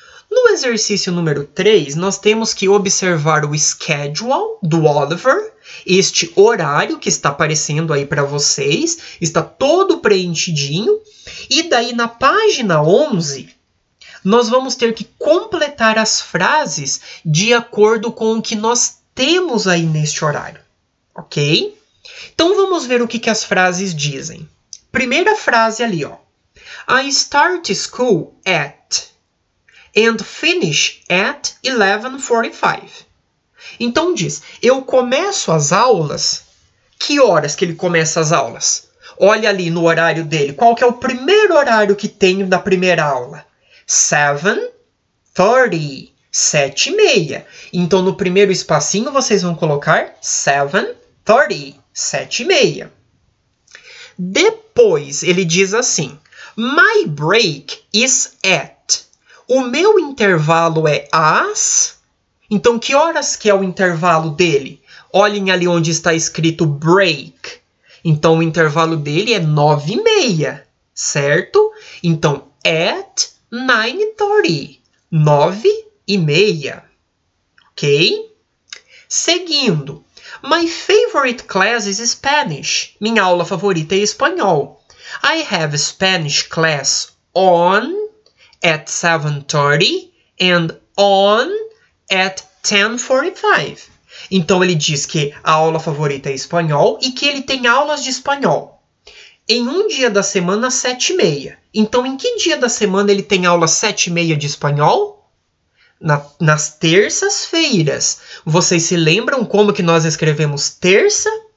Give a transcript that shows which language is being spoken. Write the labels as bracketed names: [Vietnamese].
[Portuguese] No exercício número 3, nós temos que observar o schedule do Oliver, este horário que está aparecendo aí para vocês, está todo preenchidinho, e daí na página 11, nós vamos ter que completar as frases de acordo com o que nós temos aí neste horário, ok? Então vamos ver o que as frases dizem. Primeira frase ali, ó. [English] I start school at and finish at 11:45. [Portuguese] Então diz, eu começo as aulas. Que horas que ele começa as aulas? Olha ali no horário dele. Qual que é o primeiro horário que tem da primeira aula? 7:30. 7:30. Então, no primeiro espacinho, vocês vão colocar 7:30. 7:30. Depois, ele diz assim. [English] My break is at. [Portuguese] O meu intervalo é às. Então, que horas que é o intervalo dele? Olhem ali onde está escrito break. Então, o intervalo dele é 9:30, certo? Então, at 9:30. 9:30. Ok? Seguindo. [English] My favorite class is Spanish. [Portuguese] Minha aula favorita é espanhol. [English] I have Spanish class on at 7:30 and on at 10:45. [Portuguese] Então, ele diz que a aula favorita é espanhol e que ele tem aulas de espanhol. Em um dia da semana, 7:30. Então, em que dia da semana ele tem aula 7:30 de espanhol? Nas terças-feiras. Vocês se lembram como que nós escrevemos terça?